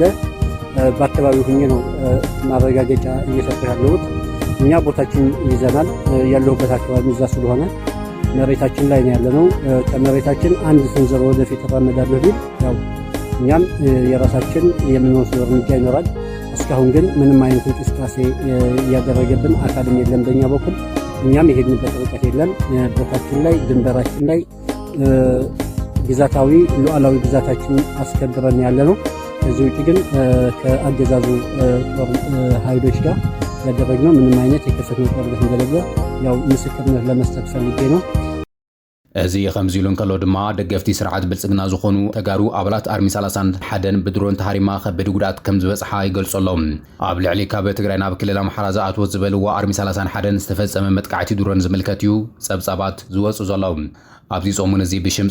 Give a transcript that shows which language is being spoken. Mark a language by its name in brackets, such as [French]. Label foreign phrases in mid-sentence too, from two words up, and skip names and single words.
[Amharic] በአካባቢው ሆኜ ነው ማረጋገጫ እየሰጠ ያለሁት። እኛ ቦታችን ይዘናል። ያለሁበት አካባቢ እዛ ስለሆነ መሬታችን ላይ ነው ያለነው። ከመሬታችን አንድ ስንዘር ወደፊት ተራመዳለሁ ቢል ያው እኛም የራሳችን የምንወስደው እርምጃ ይኖራል። እስካሁን ግን ምንም አይነት እንቅስቃሴ ያደረገብን አካልም የለም በእኛ በኩል። እኛም የሄድንበት ርቀት የለም። ቦታችን ላይ ድንበራችን ላይ ግዛታዊ ሉዓላዊ ግዛታችን አስከብረን ያለነው። ከዚህ ውጪ ግን ከአገዛዙ ጦር ኃይሎች ጋር ያደረግነው ምንም አይነት የከፈትነው ጦርነት እንደሌለ ያው ምስክርነት ለመስጠት ፈልጌ ነው። [Tigrinya] እዚ ከምዚ ኢሉ እንከሎ ድማ ደገፍቲ ስርዓት ብልጽግና ዝኾኑ ተጋሩ ኣባላት አርሚ 31 ብድሮን ተሃሪማ ከበድ ጉዳት ከም ዝበጽሓ ይገልጸሎም። ኣብ ልዕሊ ካብ ትግራይ ናብ ክልል ኣምሓራ ዝኣትዎ ዝበልዎ አርሚ 31 ዝተፈጸመ መጥቃዕቲ ድሮን ዝምልከት እዩ ጸብጻባት ዝወፁ ዘለዉ። ኣብዚ ጾሙን እዚ ብሽም